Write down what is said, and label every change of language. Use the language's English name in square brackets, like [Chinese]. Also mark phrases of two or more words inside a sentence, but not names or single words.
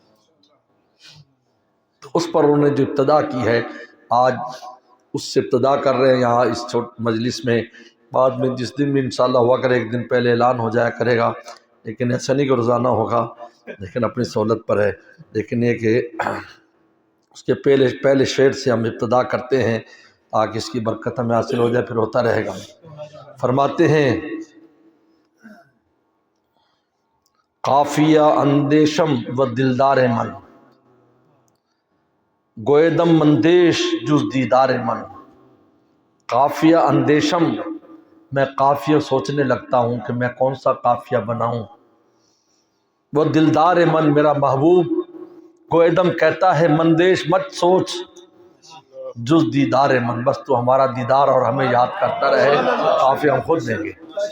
[Urdu] تو اس پر انہوں نے جو ابتدا کی ہے آج اس سے ابتدا کر رہے ہیں یہاں اس مجلس میں، بعد میں جس دن بھی انشاءاللہ ہوا کرے ایک دن پہلے اعلان ہو جایا کرے گا، لیکن ایسا نہیں کہ روزانہ ہوگا، لیکن اپنی سہولت پر ہے۔ لیکن یہ کہ اس کے پہلے شعر سے ہم ابتدا کرتے ہیں تاکہ اس کی برکت ہمیں حاصل ہو جائے، پھر ہوتا رہے گا۔ فرماتے ہیں [Persian] قافیہ اندیشم و دلدار من، گویدم مندیش جز دیدار من۔ قافیہ اندیشم، [Urdu] میں قافیہ سوچنے لگتا ہوں کہ میں کون سا قافیہ بناؤں۔ وہ [Persian] دلدار من، [Urdu] میرا محبوب گویدم کہتا ہے مندیش مت سوچ، [Persian] جز دیدار من، [Urdu] بس تو ہمارا دیدار اور ہمیں یاد کرتا رہے، قافیہ ہم خود دیں گے۔